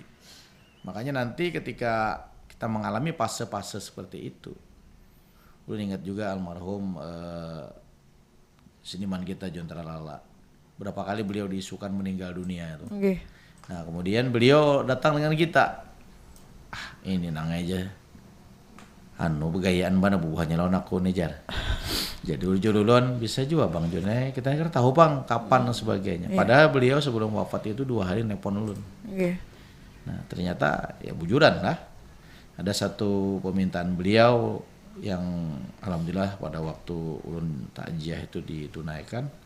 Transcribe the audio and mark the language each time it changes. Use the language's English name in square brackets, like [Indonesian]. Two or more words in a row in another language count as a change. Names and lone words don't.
[Indonesian] Makanya nanti ketika kita mengalami fase-fase seperti itu, lu ingat juga almarhum seniman kita John Tralala. Berapa kali beliau diisukan meninggal dunia itu. Nah, kemudian beliau datang dengan kita. [Banjar] Ini nang aja. Begayaan mana buahnya lawan aku nih Jar. Jadi ulun bisa juga Bang John, [Indonesian] kita kan tahu Bang kapan dan sebagainya. [Banjar] Padahal beliau sebelum wafat itu 2 hari nelpon ulun. Nah, ternyata ya bujuran lah. Ada satu permintaan beliau yang alhamdulillah pada waktu ulun takziah itu ditunaikan.